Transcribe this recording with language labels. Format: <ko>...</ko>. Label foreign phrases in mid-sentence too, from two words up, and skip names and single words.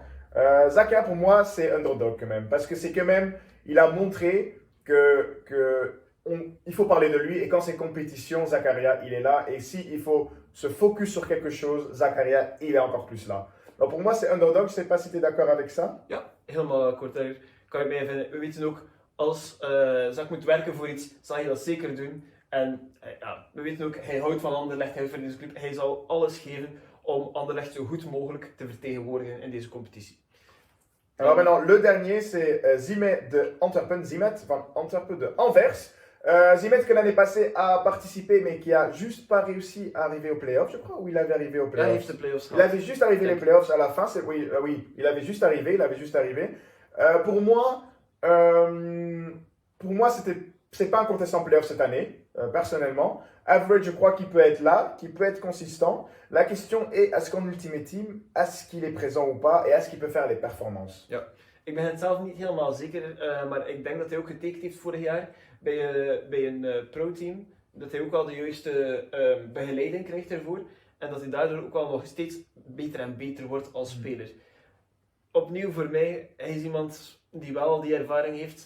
<fr>Zakaria, pour moi, c'est underdog quand même, parce que c'est quand même, il a montré il faut parler de lui, et quand c'est compétition, Zakaria, il est là, et s'il faut se focus sur quelque chose, Zakaria, il est encore plus là. Alors pour moi, c'est underdog, je ne sais pas si tu es d'accord avec ça.</fr> <nl>Ja, helemaal akkoord daar. Kan ik mij vinden. We weten ook, als Zak moet werken voor iets, zal hij dat zeker doen. En ja, we weten ook, hij houdt van Anderlecht, hij houdt van deze club. Hij zal alles geven om Anderlecht zo goed mogelijk te vertegenwoordigen in deze competitie.</nl> <fr>Alors maintenant, le dernier, c'est Zimet de Antwerpen, Zimet van Antwerpen de Anvers. Zimet que l'année passée a participé, mais qui a juste pas réussi à arriver aux playoffs, je crois, ou il avait arrivé aux</fr> <nl>Ja, hij</nl> <fr>playoffs.</fr> <nl>heeft de play-offs</nl> <fr>Il</fr> <nl>gehad.</nl> <fr>avait juste arrivé les playoffs à la fin, oui, oui, il avait juste arrivé. Pour moi, c'est pas un contestant playoff cette année, personnellement. Average, je crois qu'il peut être là, qu'il peut être consistant. La question est, est-ce qu'en Ultimate Team, est-ce qu'il est présent ou pas, et est-ce qu'il peut faire les performances?</fr> <nl>Ja, ik ben het zelf niet helemaal zeker, maar ik denk dat hij ook getekend heeft vorig jaar bij een pro-team. Dat hij ook al de juiste begeleiding krijgt ervoor. En dat hij daardoor ook al nog steeds beter en beter wordt als speler. Opnieuw voor mij, hij is iemand die wel die ervaring heeft.</nl>